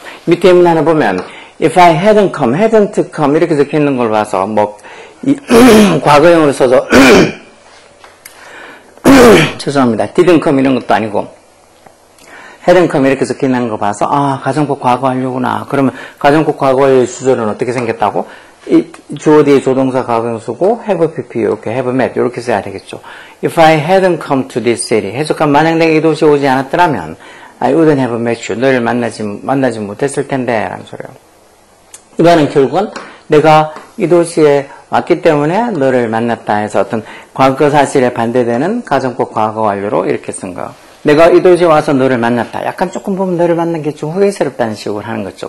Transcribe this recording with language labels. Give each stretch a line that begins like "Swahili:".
Korean: 밑에 예문 하나 보면
English: if I hadn't come, hadn't come
Korean: 이렇게 적혀 있는 걸 봐서 뭐 과거형으로 써서 죄송합니다. didn't come 이런 것도 아니고 hadn't come 이렇게 적혀 있는 거 봐서 아 가정법 과거 완료구나. 그러면 가정법 과거 완료의 주절은 어떻게 생겼다고? 주어 뒤에 조동사 과거형 쓰고 have pp 이렇게 have met 이렇게 써야 되겠죠.
English: If I hadn't come to this city
Korean: 해석하면 만약 내가 이 도시에 오지 않았더라면
English: I wouldn't have met you.
Korean: 너를 만나지 못했을 텐데 라는 소리예요. 이거는 결국은 내가 이 도시에 왔기 때문에 너를 만났다 해서 어떤 과거 사실에 반대되는 가정법 과거 완료로 이렇게 쓴 거. 내가 이 도시에 와서 너를 만났다. 약간 조금 보면 너를 만난 게 좀 후회스럽다는 식으로 하는 거죠.